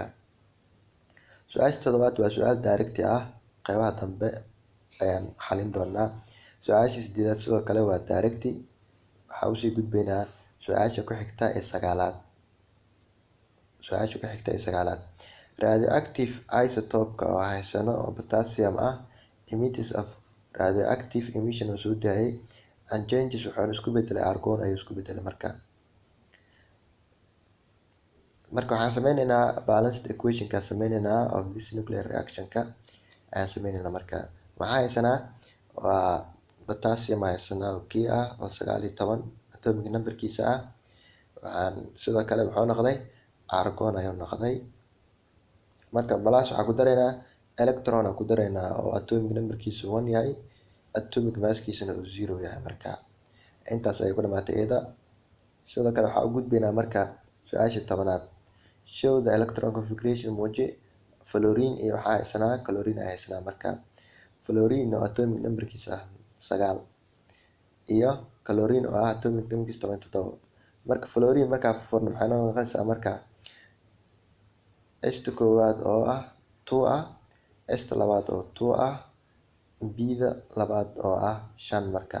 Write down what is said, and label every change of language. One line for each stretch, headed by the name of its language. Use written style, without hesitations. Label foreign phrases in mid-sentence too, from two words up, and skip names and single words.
Somali: Su-aasha toddobaad waa su-aal direct ah qeybaha dambe ayaan xalin doonaa. Su-aasha sideedaad sidoo kale waa direct. Waxaa usii gudbaynaa su-aasha ku xigta ee sagaalaad. Su-aasha ku xigta ee sagaalaad
English: radioactive isotope
Somali: ka oo haysano oo potassium ah
English: emits of radioactive emission
Somali: oo soo daayay
English: and changes
Somali: wuxuu isku bedelay argon ayuu isku bedelay marka. Marka waxaan sameynaynaa
English: balanced equation
Somali: ka sameynaynaa
English: of this nuclear reaction
Somali: ka ayaan sameynaynaa marka. Waxaa haysanaa waa potassium haysanaa oo kii ah oo 19
English: atomic number
Somali: kiisa ah. Waxaan sidoo kale wuxuu noqday argon ayuu noqday. Marka plus waxaan ku daraynaa electron aan ku daraynaa oo
English: atomic number
Somali: kiisa 1 yahay
English: atomic mass
Somali: kiisana uu 0 yahay marka. Intaas ayay ku dhamaatay iyada. Sidoo kale waxaan u gudbaynaa marka su-aasha 10aad.
English: Show the electron configuration
Somali: muuji fluorine iyo waxaa haysanaa chlorine ay haysanaa marka. Fluorine oo
English: atomic number
Somali: kiisa 9 iyo chlorine oo ah
English: atomic number
Somali: kiisa 17. Marka fluorine marka furno maxay noqonaysaa marka H koowaad oo ah 2 ah H labaad oo 2 ah B da labaad oo ah 5 marka.